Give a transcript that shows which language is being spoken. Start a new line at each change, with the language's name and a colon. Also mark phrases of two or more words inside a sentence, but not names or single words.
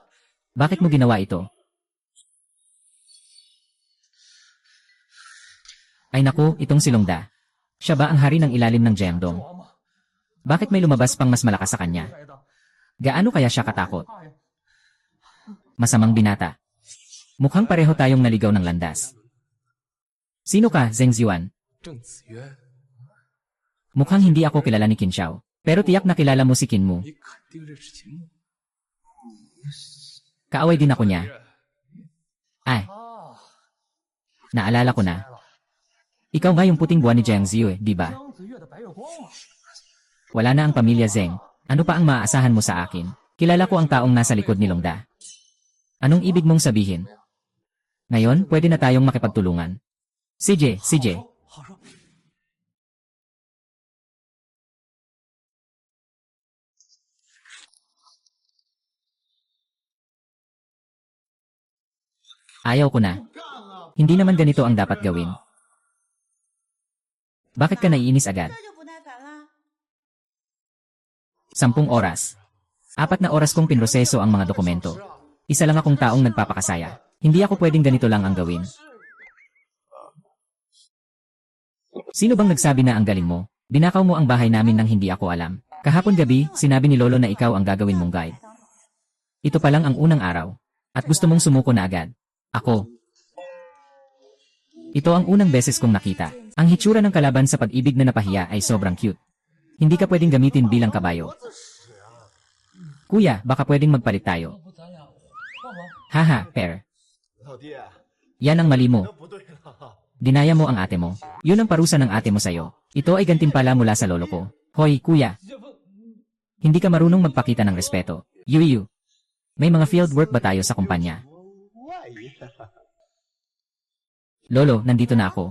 Filipino: Bakit mo ginawa ito? Ay naku, itong si Longda. Siya ba ang hari ng ilalim ng Jiangdong?
Chinese: 王嘛，
Filipino: Bakit may lumabas pang mas malakas sa kanya?
Chinese: 来的，
Filipino: Gaano kaya siya katakot?
Chinese: 怕呀。
Filipino: Masamang binata. Mukhang pareho tayong naligaw ng landas. Sino ka, Zheng Ziwan?
Chinese: 郑子渊，
Filipino: Mukhang hindi ako kilala ni Qin Xiao. Pero tiyak na kilala mo si Qin Mu.
Chinese: 你肯定认识秦牧。
Filipino: Kaaway din ako niya. Ay, 啊， naalala ko na. Ikaw nga yung puting buwan ni Jiang Ziyu di ba?
Chinese: 姜子月的白月光啊！
Filipino: Wala na ang pamilya Zeng. Ano pa ang maaasahan mo sa akin? Kilala ko ang taong nasa likod ni Longda. Anong ibig mong sabihin? Ngayon, pwede na tayong makipagtulungan. CJ.
Chinese: 好说。
Filipino: Ayaw ko na. Hindi naman ganito ang dapat gawin. Bakit ka naiinis agad?
Chinese: 就不耐烦啦。
Filipino: 10 oras. 4 na oras kong pinroseso ang mga dokumento. Isa lang akong taong nagpapakasaya. Hindi ako pwedeng ganito lang ang gawin. Sino bang nagsabi na ang galing mo? Dinakaw mo ang bahay namin nang hindi ako alam. Kahapon gabi, sinabi ni Lolo na ikaw ang gagawin mong guide. Ito pa lang ang unang araw. At gusto mong sumuko na agad. Ako. Ito ang unang beses kong nakita. Ang hitsura ng kalaban sa pag-ibig na napahiya ay sobrang cute. Hindi ka pwedeng gamitin bilang kabayo. Kuya, baka pwedeng magpalit tayo.
Chinese: 不咱俩换吗？
Filipino: Haha, pair.
Chinese: 老弟，
Filipino: Yan ang mali mo.
Chinese: 不对了，
Filipino: Dinaya mo ang ate mo. Yun ang parusa ng ate mo sa'yo. Ito ay gantimpala mula sa lolo ko. Hoy, kuya. Hindi ka marunong magpakita ng respeto. Yuyu. May mga
English: field work
Filipino: ba tayo sa kumpanya?
Chinese: 外爷，
Filipino: Lolo, nandito na ako.